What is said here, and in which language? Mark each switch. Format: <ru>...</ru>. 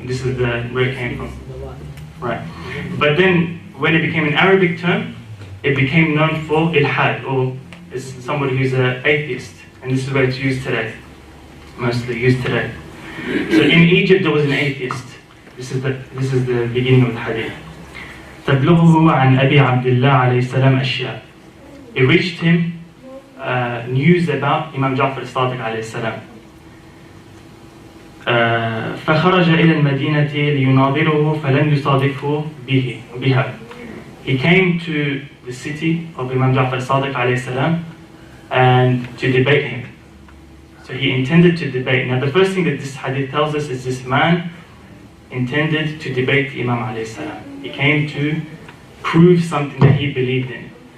<en>This is where it came from. Right. But then, when it became an Arabic term, it became known for ilhad, or as somebody who's an atheist, and this is where it's used today, mostly used today. So in Egypt there was an atheist. This is the beginning of the hadith.</en> <ar>تبلغه عن أبي عبد الله عليه السلام أشياء.</ar> <en>It reached him news about Imam Ja'far al-Sadiq</en> <ar>عليه السلام. فخرج إلى المدينة ليناظره فلم يصادفه بها.</ar> <en>He came to the city of Imam Ja'far al-Sadiq</en> <ar>عليه السلام</ar> <en>and to debate him. So he intended to debate. Now the first thing that this hadith tells us is this man intended to debate Imam alayhi salam. He came to prove something that he believed in.</en>